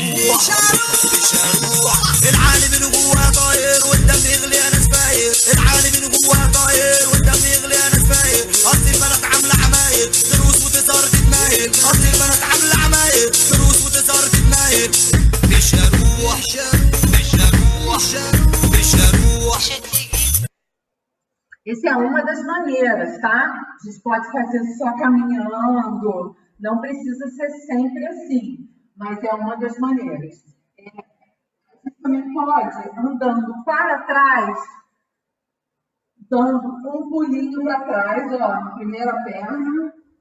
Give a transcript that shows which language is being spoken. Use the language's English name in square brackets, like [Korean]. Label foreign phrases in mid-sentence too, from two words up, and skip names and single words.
[Arabic] هروح العالم من جواها طاير والدم يغلي انا سفاير، العالم من جواها طاير والدم يغلي انا سفاير، اصل البنات عامله عماير تروس وتظهر تتمايل، اصل البنات عامله عماير تروس وتظهر تتمايل، مش هروح [Portuguese] Essa é uma das maneiras, tá? A gente pode fazer só caminhando, não precisa ser sempre assim, mas é uma das maneiras. A gente também pode andando para trás, dando um pulinho para trás, ó, na primeira perna.